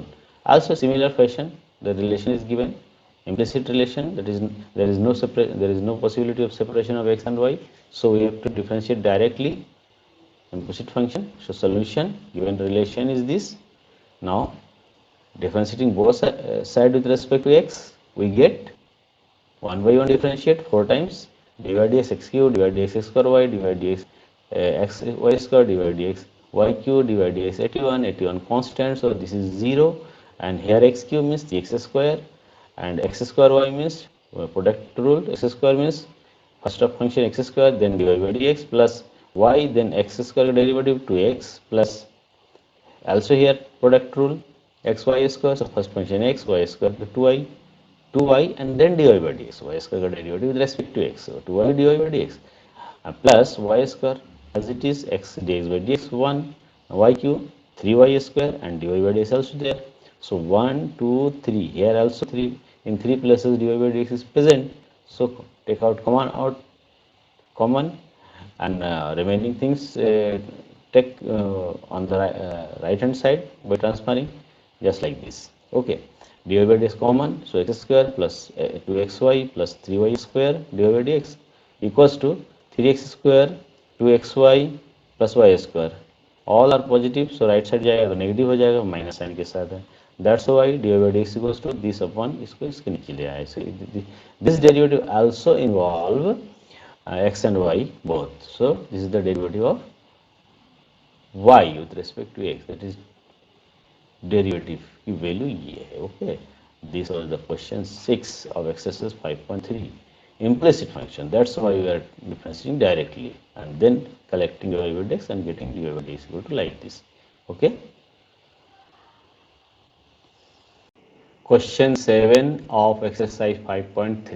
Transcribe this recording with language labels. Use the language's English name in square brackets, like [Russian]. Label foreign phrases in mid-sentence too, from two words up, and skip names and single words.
[English] Also similar fashion, the relation is given, implicit relation, that is there is no possibility of separation of x and y, so we have to differentiate directly implicit function. So solution, given relation is this. Now differentiating both side with respect to x, we get 1 by 1 differentiate 4 times dy dx x cube, dy dx x square y, dy dx x y square, dy dx y cube, dy dx 81 constant, so this is 0, and here x cube means the x square, and x square y means product rule, x square means first of function x square, then dy by dx plus y, then x square derivative 2x plus also here product rule xy square, so first function x, y square to 2y and then dy by dx, y square derivative with respect to x, so 2y dy by dx plus y square as it is x dx by dx 1, y cube 3y square, and dy by dx also there. So 1 2 3, here also 3 in 3 places dy by dx is present, so take out common, and remaining things take on the right hand side by transferring, just like this. Okay, dy by dx common, so x square plus 2xy plus 3y square dy by dx equals to 3x square 2xy plus y square. all are positive, so right side [Hindi] जाएगा तो [English] नेगेटिव [Hindi] हो जाएगा, [English] minus sign [Hindi] के साथ है. [English] that's why d by d x equals to this upon, [Hindi] इसको इसके नीचे ले आए. [English] this derivative also involve x and y both. So this is the derivative of y with respect to x, that is derivative [Hindi] की वैल्यू ये है. [English] okay, this was the question 6 of exercise 5.3, implicit function. That's why we are differentiating directly and then collecting dy by dx and getting dy by dx equal to like this. Okay, question 7 of exercise 5.3.